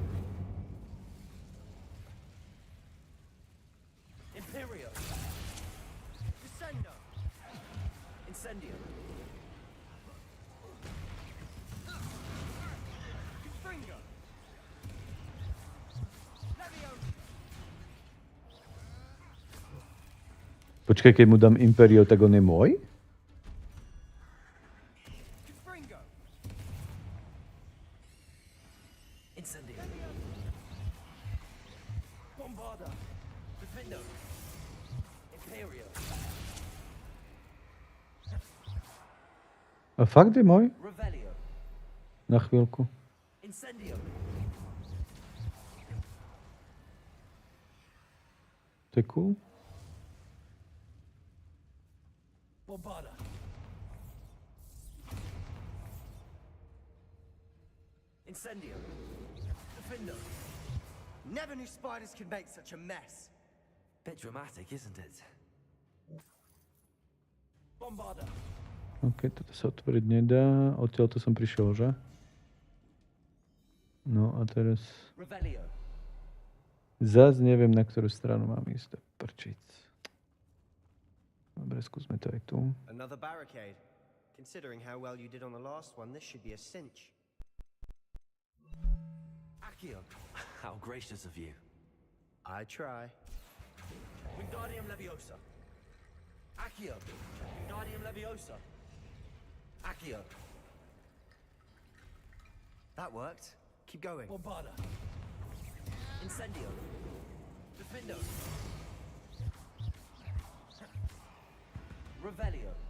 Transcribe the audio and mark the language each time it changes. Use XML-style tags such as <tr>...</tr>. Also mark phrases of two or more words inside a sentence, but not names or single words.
<sk>Imperio. Descendo. Incendio. Confringo. Leviosa. Počkaj, keď mu dám Imperio, tak on je môj? Confringo. Incendio. Bombarda. Defendo. Imperio. A fakt je môj? Revelio. Na chvíľku. Incendio. To je cool. Bombarda. Incendio. Defendo.</sk> <en>Never knew spiders could make such a mess. Bit dramatic, isn't it?</en> <sk>Bombarda. OK, toto sa otvoriť nedá. Odtiaľ to som prišiel, že? No a teraz... Revelio. Zas neviem, na ktorú stranu mám ísť. Prčic. Dobre, skúsme to aj tu.</sk> <en>Another barricade. Considering how well you did on the last one, this should be a cinch. Accio. How gracious of you. I try. Wingardium Leviosa. Accio. Wingardium Leviosa. Accio. That worked. Keep going.</en> <sk>Bombarda. Incendio. Defendo. Revelio.</sk>